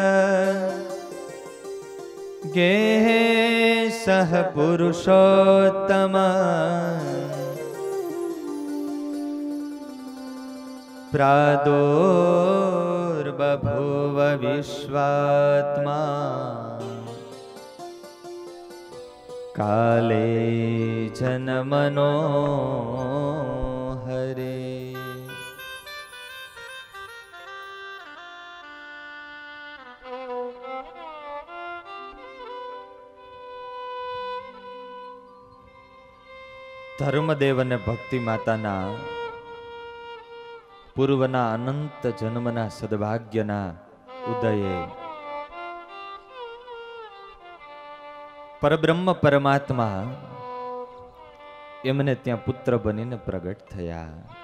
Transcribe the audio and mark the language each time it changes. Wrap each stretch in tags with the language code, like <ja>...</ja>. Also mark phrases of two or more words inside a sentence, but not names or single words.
<sa>गेहे सह पुरुषोत्तम प्रादुर्बभूव विश्वात्मा काले जनमनो हरे।</sa> <gu>ધર્મદેવ અને ભક્તિ માતાના પૂર્વના અનંત જન્મના સદભાગ્યના ઉદયે પરબ્રહ્મ પરમાત્મા એમને ત્યાં પુત્ર બનીને પ્રગટ થયા.</gu>